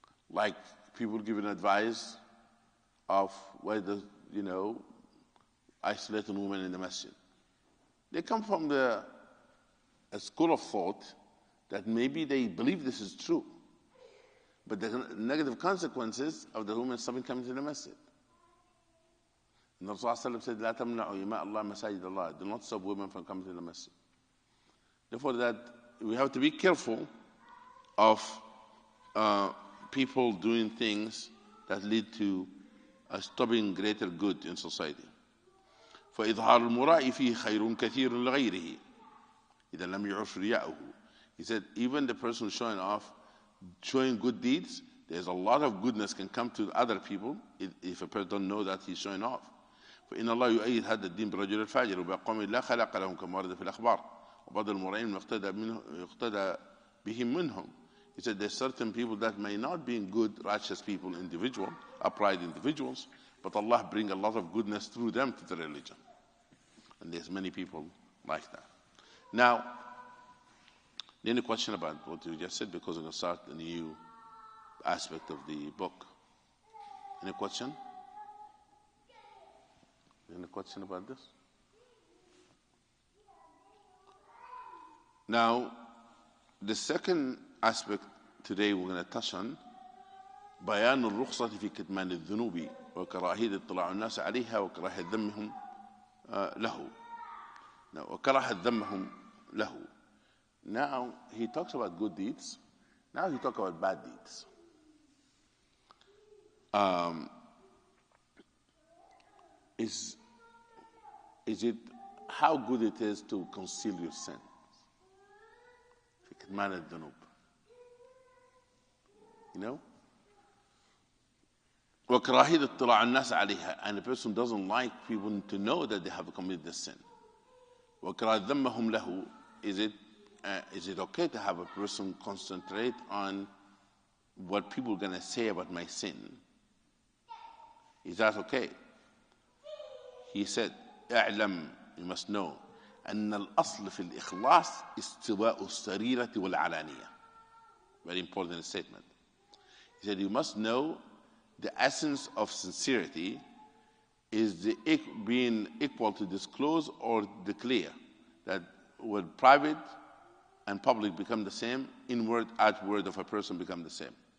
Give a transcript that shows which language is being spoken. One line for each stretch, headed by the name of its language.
English: Like people giving advice of whether, isolating women in the masjid. They come from a school of thought that maybe they believe this is true, but the negative consequences of the women stopping coming to the masjid. And the Rasul said,
Arabic: لا تمنعوا إماء الله مساجد الله.
English: Do not stop women from coming to the masjid. Therefore, that we have to be careful of people doing things that lead to stopping greater good in society.
Arabic: فإظهار المراء فيه خير كثير لغيره إذا لم يعرف رياءه.
English: He said, even the person showing off, showing good deeds, there's a lot of goodness can come to other people if a person don't know that he's showing off.
Arabic: فإن الله يؤيد هذا الدين برجل الفاجر وبقوم لا خلق لهم كما ورد في الأخبار وبعض المرائين يقتدى بهم منهم.
English: He said there's certain people that may not be good, righteous people, individual, upright individuals, but Allah bring a lot of goodness through them to the religion. And there's many people like that. Now, any question about what you just said, because we're going to start a new aspect of the book. Any question? Any question about this? Now, the second aspect today we're going to touch on
Arabic: بيان الرخصة في كتمان الذنوب وكراهية اطلاع الناس عليها وكراهية ذمهم له. Now, وكراهية ذمهم له.
English: Now he talks about good deeds. Now he talks about bad deeds. Is it how good it is to conceal your sin?
Arabic: في كتمان الذنوب. وكراهية اطلاع الناس عليها,
English: and a person doesn't like people to know that they have committed the sin.
Arabic: وكراهية ذمهم له,
English: is it okay to have a person concentrate on what people are going to say about my sin? Is that okay? He said, اعلم, you must know,
Arabic: أن الأصل في الإخلاص استواء السريرة والعلانية.
English: Very important statement. He said, you must know the essence of sincerity is the being equal to disclose or declare, that when private and public become the same, inward, outward of a person become the same.